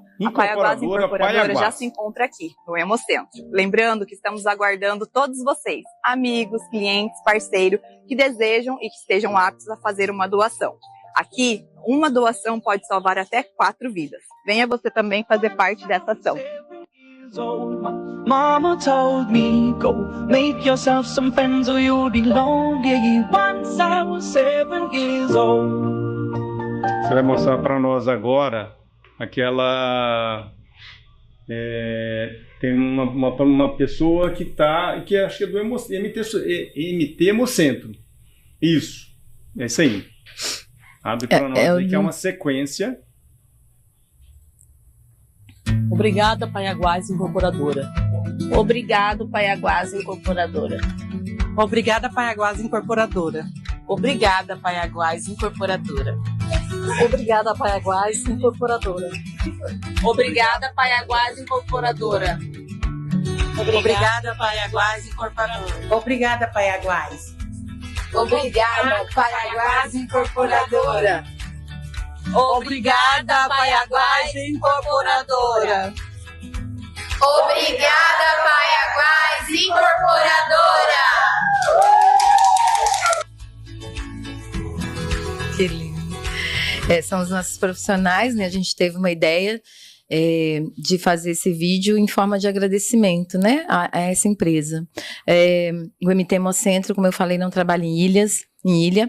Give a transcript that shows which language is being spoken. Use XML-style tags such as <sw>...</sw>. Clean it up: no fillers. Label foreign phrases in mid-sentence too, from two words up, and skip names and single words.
<pt>A Paiaguás Incorporadora já se encontra aqui, no Hemocentro. Lembrando que estamos aguardando todos vocês, amigos, clientes, parceiros, que desejam e que estejam aptos a fazer uma doação. Aqui, uma doação pode salvar até 4 vidas. Venha você também fazer parte dessa ação.</pt> <en>Mama told me, go make yourself some friends or you'll be lonely. Once I was 7 years old.</en> <pt>Você vai mostrar para nós agora aquela... tem uma pessoa que acho que é do MT Hemocentro. Isso, é isso aí. Abre para nós aí, que é uma sequência. Obrigada, Paiaguás Incorporadora. Obrigado, Paiaguás Incorporadora. Obrigada, Paiaguás Incorporadora. Obrigada, Paiaguás Incorporadora. Obrigada, Paiaguás Incorporadora. Obrigada, Paiaguás Incorporadora. Obrigada, Paiaguás Incorporadora. Obrigada, Paiaguás. Obrigada, Paiaguás Incorporadora. Obrigada, Paiaguás Incorporadora. Obrigada, Paiaguás Incorporadora. Que lindo. São os nossos profissionais, né? A gente teve uma ideia de fazer esse vídeo em forma de agradecimento, né, a essa empresa. O MT Hemocentro, como eu falei, não trabalha em ilha.</pt>